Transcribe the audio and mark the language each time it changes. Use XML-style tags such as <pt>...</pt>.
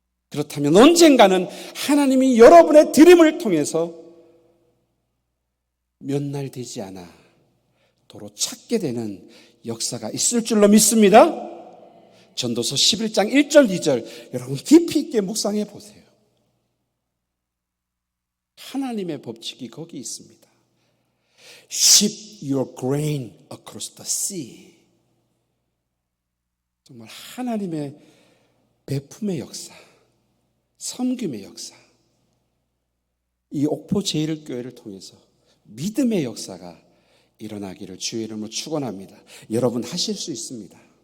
<ko>그렇다면 언젠가는 하나님이 여러분의 드림을 통해서 몇 날 되지 않아 도로 찾게 되는 역사가 있을 줄로 믿습니다. 전도서 11장 1절 2절 여러분 깊이 있게 묵상해 보세요. 하나님의 법칙이 거기 있습니다.</ko> <en>Ship your grain across the sea.</en> <ko>정말 하나님의 베품의 역사, 섬김의 역사, 이 옥포 제일교회를 통해서 믿음의 역사가 일어나기를 주의 이름으로 축원합니다. 여러분 하실 수 있습니다.</ko>